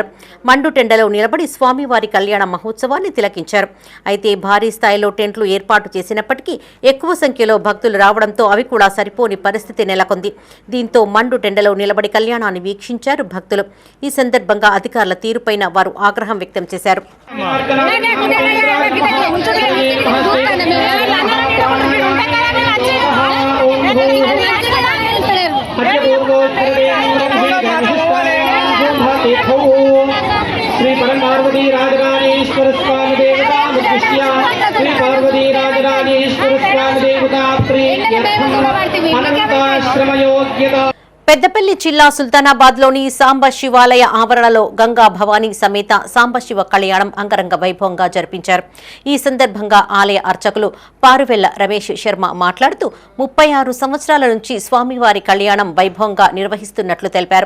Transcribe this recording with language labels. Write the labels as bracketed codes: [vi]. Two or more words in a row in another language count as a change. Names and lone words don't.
[te] మండుటెండలో నిలబడి స్వామివారి కళ్యాణ మహోత్సవాన్ని తిలకించారు. అయితే భారీ స్థాయిలో టెంట్లు ఏర్పాటు చేసినప్పటికీ ఎక్కువ సంఖ్యలో భక్తులు రావడంతో అవి కూడా సరిపోని పరిస్థితి నెలకొంది. దీంతో మండుటెండలో నిలబడి కళ్యాణాన్ని వీక్షించారు భక్తులు. ఈ సందర్భంగా అధికారుల తీరుపైన వారు ఆగ్రహం వ్యక్తం చేశారు. [sa] श्री परम पार्वती राजराजेश्वर स्वामी देवता श्री पार्वती राजराजेश्वर स्वामी देवता अनंताश्रम योग्यता. [te] పెద్దపల్లి జిల్లా సుల్తానాబాద్లోని సాంబ శివాలయ ఆవరణలో గంగా భవానీ సమేత సాంబశివ కళ్యాణం అంగరంగ వైభవంగా జరిపించారు. ఈ సందర్భంగా ఆలయ అర్చకులు పారువెల్ల రమేష్ శర్మ మాట్లాడుతూ 36 సంవత్సరాల నుంచి స్వామివారి కళ్యాణం వైభవంగా నిర్వహిస్తున్నట్లు తెలిపారు.